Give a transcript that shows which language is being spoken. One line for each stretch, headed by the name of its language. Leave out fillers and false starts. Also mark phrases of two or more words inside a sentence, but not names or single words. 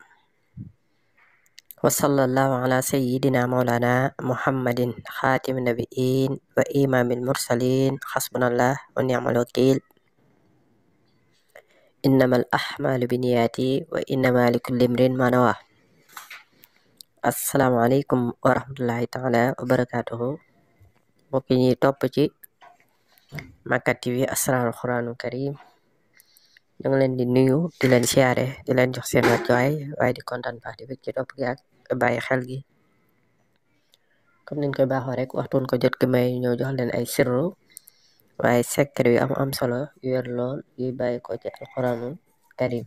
Arabic: وصلى الله على سيدنا مولانا محمد خاتم النبيين وإمام المرسلين. حسبنا الله ونعم الوكيل. إنما الأعمال بالنيات وإنما لكل امرئ ما نوى. السلام عليكم ورحمة الله تعالى وبركاته.
Wolof: mbokk yi ñuy topp ci Makka TV Asraarul Quraanul Karim, ñu ngi leen di nuyu di leen siyaare di leen jox seen wàccuwaay waaye di kontaan baax di ci topp gi ak bàyyi xel gi comme niñ koy baaxoo rek waxtuun ko jot ki may ñëw jox leen ay sirru waaye secret yu am solo yu wér lool yuy bàyyi ko ci
Arabic: القرآن الكريم.